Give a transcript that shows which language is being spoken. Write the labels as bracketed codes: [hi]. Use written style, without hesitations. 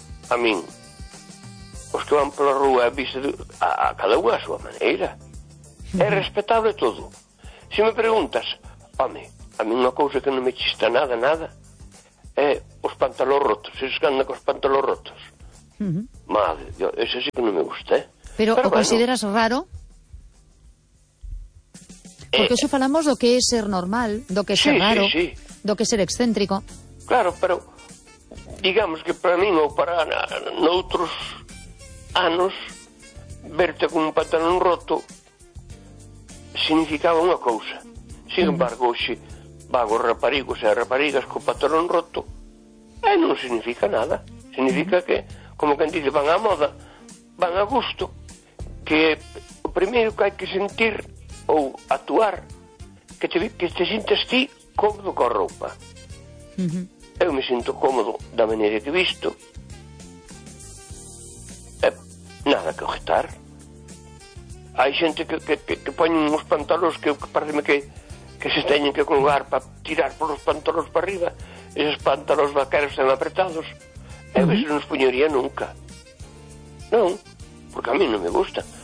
[gl] A min, os que van pola rúa a cada unha a súa maneira. É respetable todo. Se me preguntas, home, a mí unha cousa que non me chista nada, é os pantalóns rotos, esos que andan cos pantalóns rotos. [es] Madre, yo, eso sí que no me gusta, ¿eh? [gl] Pero, ¿o consideras raro? Porque eso falamos do que é ser normal, do que é ser raro, sí, sí. Do que é ser excéntrico. Claro, pero digamos que para min ou para noutros anos, verte con un pantalón roto significaba unha cousa. Sin embargo, hoxe vago raparigos e raparigas con pantalón roto, e non significa nada. Significa que, como quen dice, van á moda, van a gusto, que o primeiro que hai que sentir ou actuar que te sintes ti cómodo coa roupa. Eu me sinto cómodo da maneira que visto. Nada que objetar. Hai xente que poñe uns pantalóns que parece-me que se teñen que colgar para tirar por os pantalóns para arriba. Esos pantalóns vaqueros están apretados. Eu eso non os poñería nunca. Non, porque a mí non me gusta.